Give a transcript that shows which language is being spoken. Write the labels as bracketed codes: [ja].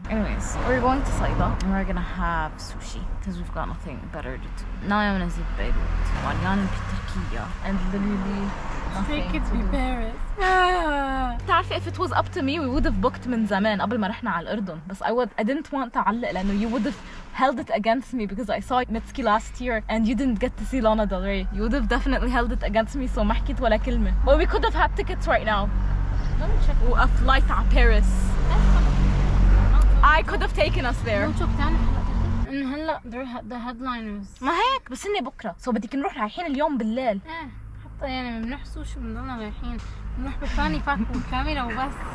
[en] Anyways, we're going to Saida and we're gonna have sushi because we've got nothing better to do. [ar] ناوية منزل ببيروت وعليان بتركيا [en] and literally take it to Paris. [ar] تعرفي [en] if it was up to me we would have booked [ar] من زمان قبل ما رحنا على الأردن [en] بس I didn't want [ar] تعلق لأنه [en] you would have held it against me because I saw Mitski last year and you didn't get to see Lana Del Rey. You would have definitely held it against me so [ar] ما حكيت ولا كلمة. [en] But we could have had tickets right now. A flight على Paris. I could have taken us there. [ar] إنه هلا [en] the headliners. [ar] ما هيك بس إني بكرة. So بدك نروح رايحين اليوم بالليل. حتى يعني بنحسوا شو بنضلنا رايحين. بنروح بفاني باك والكاميرا وبس.